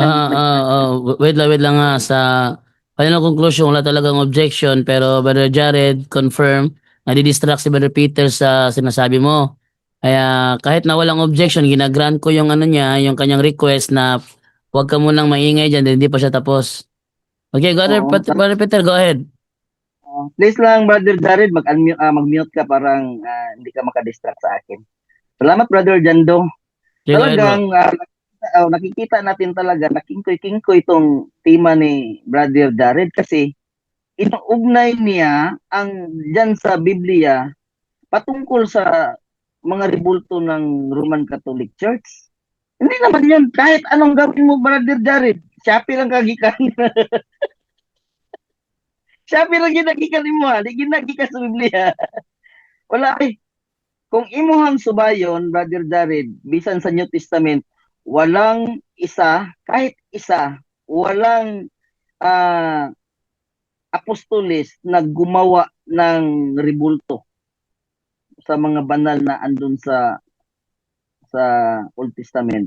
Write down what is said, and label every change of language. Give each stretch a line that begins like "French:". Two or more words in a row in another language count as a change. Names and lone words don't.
Filipino: Wait lang nga sa
English: final conclusion
Filipino: wala talagang objection pero Brother Jared confirm nadidistract si Brother Peter sa sinasabi mo. Kaya kahit na walang objection, ginagrant ko yung ano niya, yung kanyang request na huwag ka munang maingay dyan, hindi pa siya tapos. Okay, Oo.
English: Brother Peter, go ahead.
Filipino: Please lang, Brother Jared, mag-mute ka parang hindi ka makadistract sa akin. Salamat, Brother Jando.
English: Okay, go ahead, bro.
Filipino: Talagang nakikita natin talaga na kingkoy-kingkoy itong tema ni Brother Jared kasi inuugnay niya ang dyan sa Biblia patungkol sa mga rebulto ng Roman Catholic Church. Hindi naman yan. Kahit anong gawin mo, Brother Jared,
Cebuano: Shopee lang kagikan. Shopee lang ginagikan mo, di ginagikan sa Biblia.
Filipino: Wala eh.
Cebuano: Kung imuhang subayon,
Filipino: Brother Jared,
Cebuano: bisan sa
Filipino: New Testament, walang isa, kahit isa, walang apostoles na gumawa ng rebulto sa mga banal na andun sa Old Testament.